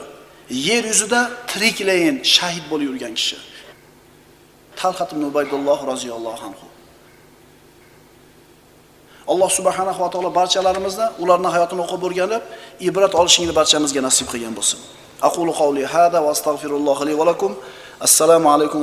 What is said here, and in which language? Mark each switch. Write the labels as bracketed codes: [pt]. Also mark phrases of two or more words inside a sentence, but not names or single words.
[uz] Yer yuzida tiriklayin shahid bo'lib yurgan kishi. Talhat ibn Ubaydulloh [ar] رضي الله عنه. [uz] Alloh [ar] سبحانه وتعالى [uz] barchalarimizni ularning hayotini o'qib o'rganib, ibrat olishingni barchamizga nasib qilgan bo'lsin. [ar] أقول قولي هذا وأستغفر الله لي ولكم. السلام عليكم.